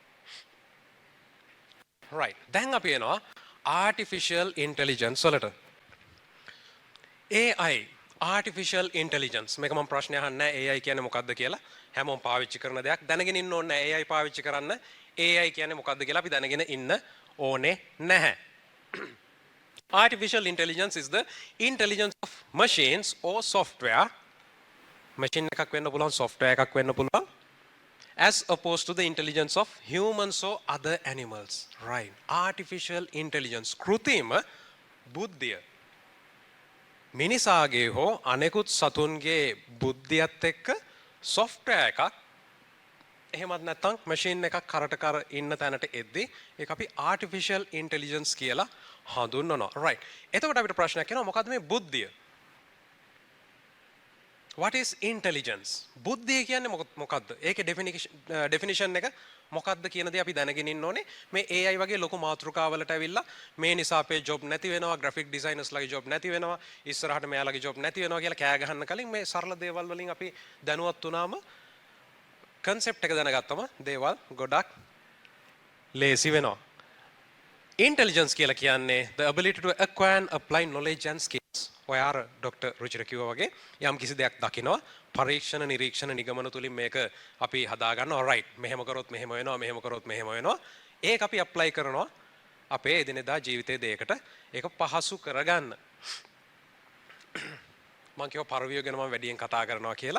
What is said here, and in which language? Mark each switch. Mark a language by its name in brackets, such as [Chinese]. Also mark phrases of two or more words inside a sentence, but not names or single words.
[Sinhala] right. දැන් අපි එනවා artificial intelligence වලට. [English] AI artificial intelligence [Sinhala] මේක මම ප්‍රශ්නය අහන්නේ නැහැ AI කියන්නේ මොකක්ද කියලා. හැමෝම පාවිච්චි කරන දෙයක්. දැනගෙන ඉන්න ඕනේ නැහැ AI පාවිච්චි කරන්න. AI කියන්නේ මොකක්ද කියලා අපි දැනගෙන ඉන්න ඕනේ නැහැ. [English] Artificial intelligence is the intelligence of machines or software. [Sinhala] Machine එකක් වෙන්න පුළුවන්, software එකක් වෙන්න පුළුවන්. [English] As opposed to the intelligence of humans or other animals. Right. Artificial intelligence. [Sinhala] කෘත්‍රිම බුද්ධිය. මිනිසාගේ හෝ අනෙකුත් සතුන්ගේ බුද්ධියත් එක්ක software එකක් එහෙමත් නැත්නම් machine එකක් කරට කර ඉන්න තැනට එද්දී ඒක අපි [English] artificial intelligence [Sinhala] කියලා හඳුන්වනවා. right. එතකොට අපිට ප්‍රශ්නයක් එනවා මොකද්ද මේ බුද්ධිය? [English] What is intelligence? [Sinhala] බුද්ධිය කියන්නේ මොකද්ද? ඒකේ definition එක මොකද්ද කියන දේ අපි දැනගෙන ඉන්න ඕනේ. මේ AI වගේ ලොකු මාතෘකාවලට ඇවිල්ලා මේ නිසා අපේ job නැති වෙනවා, [English] graphic designers [Sinhala] ලගේ job නැති වෙනවා, ඉස්සරහට මෙයාලගේ job නැති වෙනවා කියලා කෑ ගහන්න කලින් මේ සරල දේවල් වලින් අපි දැනුවත් වුණාම concept එක දැනගත්තම දේවල් ගොඩක් ලේසි වෙනවා. [English] Intelligence [Sinhala] කියලා කියන්නේ [English] the ability to acquire and apply knowledge and skills. [Sinhala] ඔයාර ડોક્ટર රුචිර කිව්වා වගේ යම් කිසි දෙයක් දකිනවා පරීක්ෂණ නිරීක්ෂණ නිගමන තුලින් මේක අපි හදා ගන්නවා. right. මෙහෙම කරොත් මෙහෙම වෙනවා, මෙහෙම කරොත් මෙහෙම වෙනවා. ඒක අපි apply කරනවා අපේ එදිනෙදා ජීවිතයේ දෙයකට ඒක පහසු කරගන්න. මම කියව පරවිය ගැන මම වැඩියෙන් කතා කරනවා කියලා.